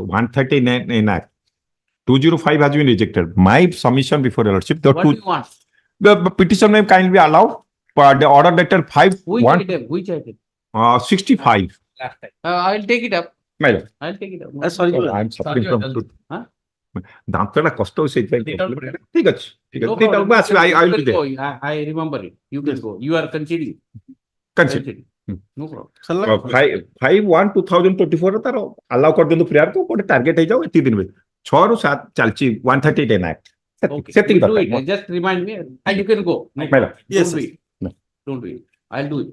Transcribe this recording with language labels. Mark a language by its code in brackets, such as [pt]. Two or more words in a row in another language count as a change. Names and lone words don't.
[en] 139 in Act. 205 has been rejected. My submission before the lordship. What do you want? The petition may kindly allow. But the order dated 5/1. Which item? 65. Last time. I'll take it up. My lord. I'll take it up. Sorry, I am suffering from truth. [or] ଦାନ୍ତଟା କଷ୍ଟ ହଉଛି ସେଇଥିପାଇଁ ଠିକ ଅଛି ଠିକ ଅଛି ଦିଟାକୁ ଆସିବେ [en] I will be there. I remember it. You can go. You are conceding. Concede. No problem. [or] 5/1/2024 ରେ ତାର ଆଲାଉ କରିଦିଅନ୍ତୁ ପ୍ରେୟାର କୁ ଗୋଟେ ଟାର୍ଗେଟ ହେଇଯାଉ ଏତିକି ଦିନ ଭିତରେ 6 ରୁ 7 ଚାଲିଛି 138 act ସେତିକି [en] Do it. [or] ଦରକାର [en] Just remind me and you can go. No Madam. problem. Yes, Don't do it. Don't do it. I'll do it.